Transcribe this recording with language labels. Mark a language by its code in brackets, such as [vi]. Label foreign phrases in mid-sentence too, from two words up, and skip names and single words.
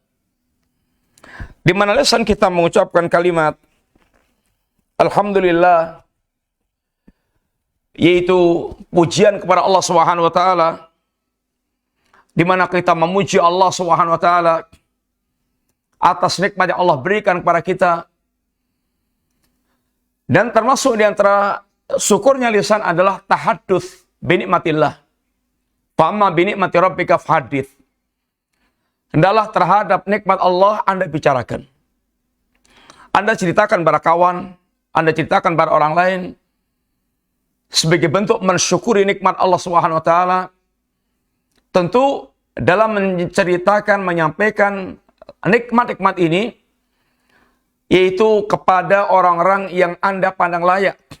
[id] Di mana lisan kita mengucapkan kalimat Alhamdulillah, yaitu pujian kepada Allah [ar] سبحانه وتعالى, [id] di mana kita memuji Allah [ar] سبحانه وتعالى [id] atas nikmat yang Allah berikan kepada kita. Dan termasuk di antara syukurnya lisan adalah [ar] التحدث بنعمة الله. فأما بنعمة ربك فحدث. [id] Hendaklah terhadap nikmat Allah Anda bicarakan. Anda ceritakan pada kawan, Anda ceritakan pada orang lain, sebagai bentuk mensyukuri nikmat Allah [ar] سبحانه وتعالى. [id] Tentu dalam menceritakan, menyampaikan nikmat-nikmat ini, yaitu kepada orang-orang yang Anda pandang layak.